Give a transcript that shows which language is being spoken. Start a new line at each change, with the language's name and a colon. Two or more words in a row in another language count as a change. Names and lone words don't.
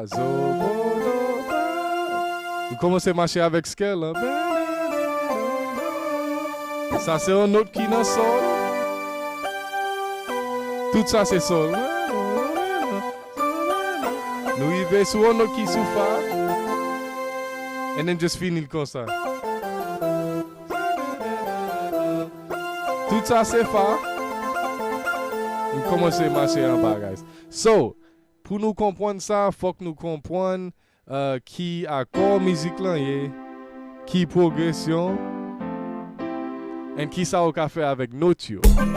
Haitian Creole: Zo, bo, do, fa. Nou komanse mache avek scale. Sa se un not ki nan sol. Tout sa se sol. Nou yive sou un not ki sou fa.
English: And then just
Haitian Creole: finil kon sa. Tout sa se fa. Nou komanse mache an ba, guys. So, pou nou kompwen sa, fok nou kompwen ki akor mizik lan ye, ki progresyon, en ki sa ou ka fe avek not yo.